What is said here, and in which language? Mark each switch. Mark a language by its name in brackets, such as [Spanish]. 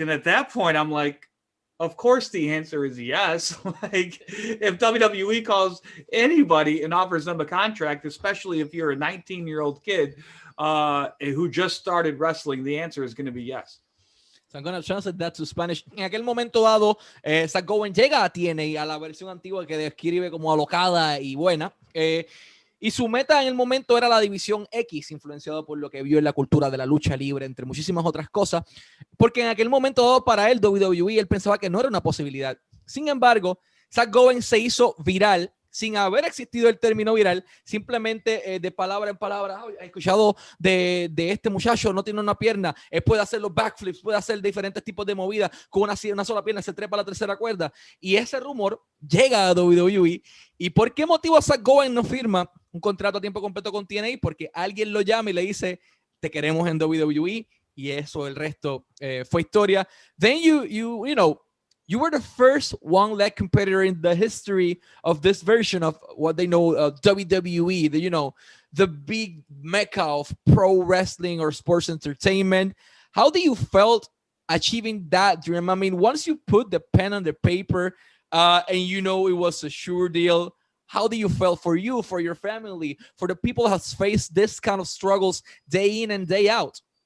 [English] And at that point, I'm like, of course the answer is yes. Like, if WWE calls anybody and offers them a contract, especially if you're a 19-year-old kid who just started wrestling, the answer is going to be yes. So I'm going to translate that to Spanish. [Spanish] En aquel momento dado, Zach Gowen llega a TNA, a la versión antigua que describe como alocada y buena. Y su meta en el momento era la división X, influenciado por lo que vio en la cultura de la lucha libre, entre muchísimas otras cosas, porque en aquel momento dado para él, WWE, él pensaba que no era una posibilidad. Sin embargo, Zach Gowen se hizo viral sin haber existido el término viral, simplemente de palabra en palabra. He escuchado de este muchacho, no tiene una pierna, él puede hacer los backflips, puede hacer diferentes tipos de movidas, con una sola pierna se trepa a la tercera cuerda, y ese rumor llega a WWE. ¿Y por qué motivo Zach Gowen no firma un contrato a tiempo completo con TNA? Porque alguien lo llama y le dice, te queremos en WWE, y eso, el resto fue historia. [English] Then you were the first one-leg competitor in the history of this version of what they know WWE, the big mecca of pro wrestling or sports entertainment. How do you felt achieving that dream? I mean, once you put the pen on the paper and it was a sure deal, how do you feel for you, for your family, for the people who have faced this kind of struggles day in and day out?